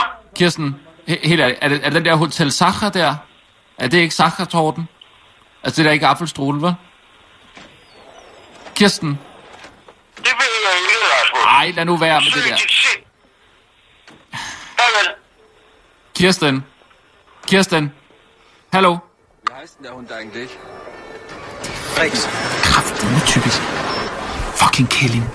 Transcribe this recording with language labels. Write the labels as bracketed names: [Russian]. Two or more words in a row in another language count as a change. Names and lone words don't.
[Danish] Kirsten, helt ærligt, er det den der Hotel Sacher der? Er det ikke Sacher-torten? Altså, det er ikke apfelstrudel, hva'? Kirsten? Det ved jeg ikke, Rasmus. Ej, lad nu være med det der. Kirsten? Hallo? [German] Wie heißt denn der Hund eigentlich? Rex. [Danish] Kraftedeme typisk. [English] Fucking killing.